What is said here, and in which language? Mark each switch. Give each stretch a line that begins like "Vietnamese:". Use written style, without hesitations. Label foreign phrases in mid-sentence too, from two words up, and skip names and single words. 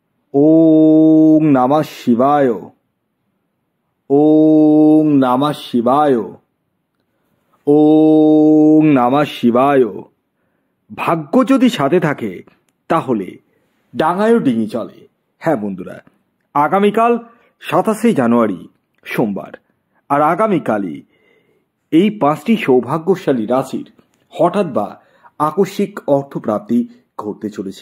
Sanskrit: ওং নমঃ শিবায়। ওং নমঃ শিবায়। ওং নমঃ শিবায়।
Bangla: ভাগ্য যদি সাথে থাকে তাহলে ডাঙায়ও ডিঙি চলে। হ্যাঁ বন্ধুরা, আগামীকাল 27শে জানুয়ারি সোমবার, আর আগামীকালই এই 5টি সৌভাগ্যশালী রাশির হঠাৎ বা আকস্মিক অর্থপ্রাপ্তি ঘটতে চলেছে।